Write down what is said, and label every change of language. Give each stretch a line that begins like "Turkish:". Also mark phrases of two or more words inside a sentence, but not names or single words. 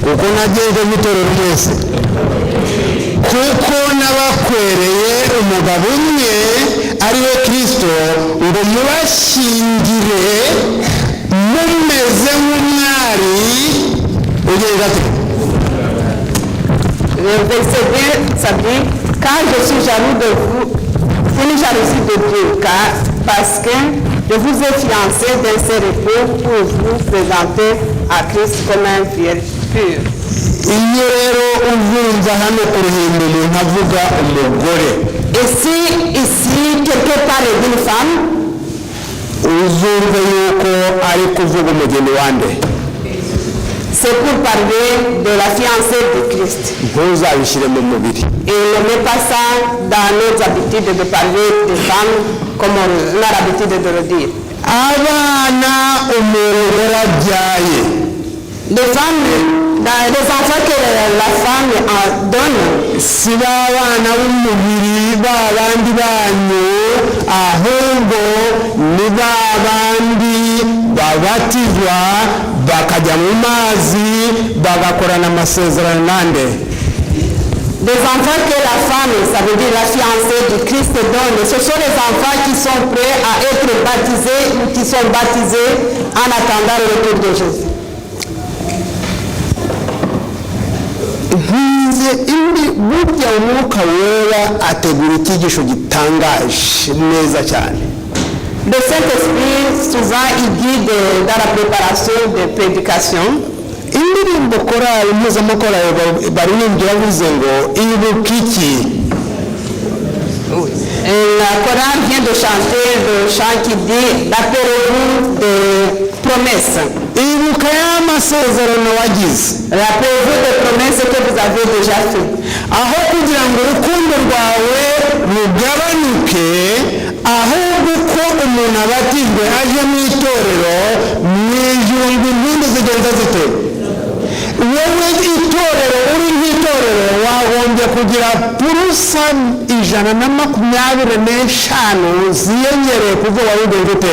Kinyarwanda: kuko nagenze n'itorero mwese kuko nabakwereye umugabo umwe ari we Kristo, ngo mubashyingire mumeze nk'umwari ugenda ate.
French: Verset 2, ça dit, car je suis jaloux de vous, c'est une jalousie de Dieu, parce que je vous ai fiancé d'un seul époux pour vous présenter à Christ comme un fier pur.
Kinyarwanda: iyo rero uvunza hano ku ruhimbi umuntu avuga umugore,
French: Et si ici quelqu'un parle d'une femme,
Kinyarwanda: uzumve yuko ari kuvuga umugeni wande.
French: c'est pour parler de la fiancée de Christ.
Kinyarwanda: ntuzabishyire mu mubiri.
French: Et ne met pas ça dans nos habitudes de parler des femmes comme on a l'habitude de le dire.
Kinyarwanda: abana umuntu yarabyaye,
French: Les femmes, les enfants que la femme donne,
Kinyarwanda: si b'abana b'umubiri b'abandi banyu, ahubwo ni b'abandi babatizwa bakajya mu mazi bagakorana amasezerano nande.
French: des enfants que la femme, ça veut dire la fiancée du Christ donne, ce sont les enfants qui sont prêts à être baptisés ou qui sont baptisés en attendant le retour de Jésus.
Kinyarwanda: burya umwuka wera ategura icyigisho gitangaje neza cyane.
French: Le Saint-Esprit, souvent, il guide dans la préparation des prédications.
Kinyarwanda: indirimbo korali mpuzamakorali baririmbye bavuze ngo ibuka iki.
French: La chorale vient de chanter le chant qui dit « Rappelez-vous des promesses ».
Kinyarwanda: ibuka y'amasezerano wagize.
French: Rappelez-vous des promesses que vous avez déjà faites.
Kinyarwanda: aho kugira ngo urukundo rwawe rugabanuke, ahubwo uko umuntu abatijwe aje mu itorero mu ijuru ngo impundu zigenda zite. wowe itorero uri nk'itorero wagombye kugira purusa 125 ziyongereye kuko wabigenje ute.